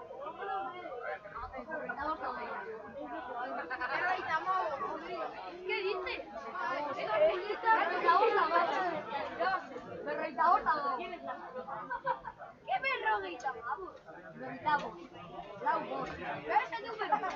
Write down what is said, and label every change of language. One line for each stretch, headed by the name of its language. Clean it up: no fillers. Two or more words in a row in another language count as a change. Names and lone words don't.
Spanish: ¿Qué dices?
Basque: ¿Qué berrogeita hamabos? Berrogeita bost. Lau bost. Beste número.